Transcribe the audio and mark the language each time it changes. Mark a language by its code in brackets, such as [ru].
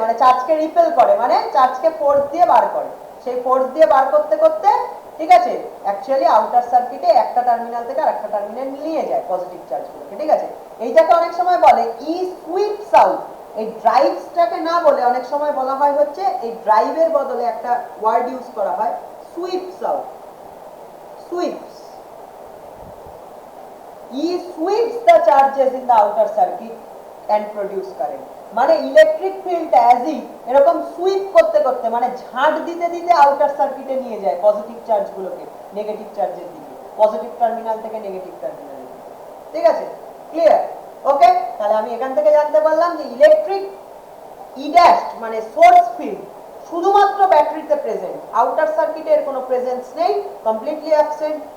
[bn] মানে চার্জকে রিপেল করে, মানে চার্জকে ফোর্স দিয়ে বার করে। সেই ফোর্স দিয়ে বার করতে করতে, ঠিক আছে, অ্যাকচুয়ালি আউটার সার্কিটে একটা টার্মিনাল থেকে আরেকটা টার্মিনাল নিয়ে যায় পজিটিভ চার্জগুলোকে। ঠিক আছে? এইটাকে অনেক সময় বলে ই সুইপস আউট। এই ড্রাইভসটাকে না বলে অনেক সময় বলা হয় হচ্ছে, এই ড্রাইভের বদলে একটা ওয়ার্ড ইউজ করা হয়, sweeps out. [en] Sweeps, he sweeps the charges in the outer circuit and produce current. [bn] মানে ইলেকট্রিক ফিল্ড অ্যাজি এরকম সুইপ করতে করতে, মানে ঝাঁট দিতে দিতে আউটার সার্কিটে নিয়ে যায় পজিটিভ চার্জগুলোকে নেগেটিভ চার্জের দিকে, পজিটিভ টার্মিনাল থেকে নেগেটিভ টার্মিনালের দিকে। ঠিক আছে? ক্লিয়ার? ওকে, তাহলে আমি এখান থেকে জানতে পারলাম যে ইলেকট্রিক ই ড্যাশ মানে সোর্স ফিল্ড শুধুমাত্র ব্যাটারিতে প্রেজেন্ট, আউটার সার্কিটের কোনো প্রেজেন্স নেই, কমপ্লিটলি অ্যাবসেন্ট।